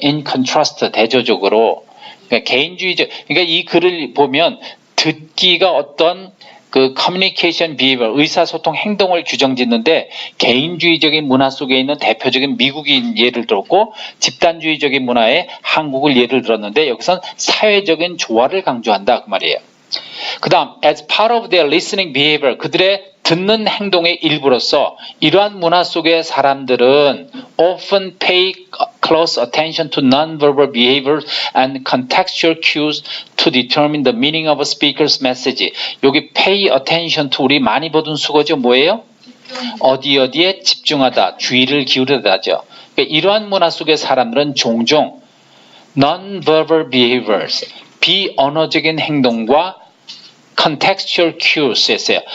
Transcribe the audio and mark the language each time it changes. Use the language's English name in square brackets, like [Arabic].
[English] in contrast [Korean] 대조적으로. 그러니까 개인주의적. 그러니까 이 글을 보면 듣기가 어떤 그 커뮤니케이션 비헤이비어 의사소통 행동을 규정짓는데 개인주의적인 문화 속에 있는 대표적인 미국인 예를 들었고 집단주의적인 문화에 한국을 예를 들었는데 여기선 사회적인 조화를 강조한다 그 말이에요. 그 다음 [English] as part of their listening behavior [Korean] 그들의 듣는 행동의 일부로서 이러한 문화 속의 사람들은 [English] often pay close attention to non-verbal behaviors and contextual cues to determine the meaning of a speaker's message. [Korean] 여기 [English] pay attention to [Korean] 우리 많이 보던 수거죠. 뭐예요? 어디에 집중하다, 주의를 기울이다죠. 그러니까 이러한 문화 속의 사람들은 종종 [English] non-verbal behaviors, [Korean] 비언어적인 행동과 [English] contextual cues [Korean] 였어요.